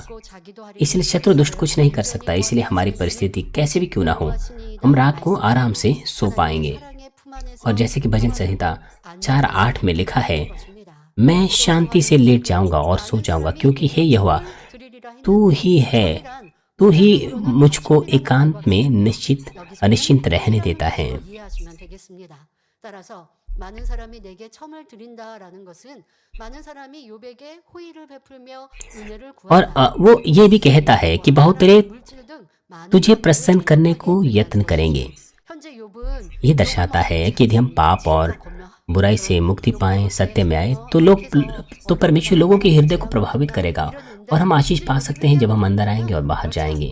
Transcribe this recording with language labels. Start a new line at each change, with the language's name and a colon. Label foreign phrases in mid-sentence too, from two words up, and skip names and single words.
Hindi: इसलिए शत्रु दुष्ट कुछ नहीं कर सकता। इसलिए हमारी परिस्थिति कैसे भी क्यों ना हो, हम रात को आराम से सो पाएंगे। और जैसे कि भजन संहिता 4:8 में लिखा है, मैं शांति से लेट जाऊंगा और सो जाऊंगा, क्योंकि हे यहोवा तू ही है, तू ही मुझको एकांत में अनिश्चिंत रहने देता है।
Korean: 많은 사람이 내게 첨을 드린다라는 것은 많은 사람이 욥에게 호의를 베풀며 은혜를
Hindi: और वो ये भी कहता है कि बहुत तेरे तुझे प्रसन्न करने को यत्न करेंगे। ये दर्शाता है कि यदि हम पाप और बुराई से मुक्ति पाएं, सत्य में आए, तो परमेश्वर लोगों के हृदय को प्रभावित करेगा और हम आशीष पा सकते हैं जब हम अंदर आएंगे और बाहर जाएंगे।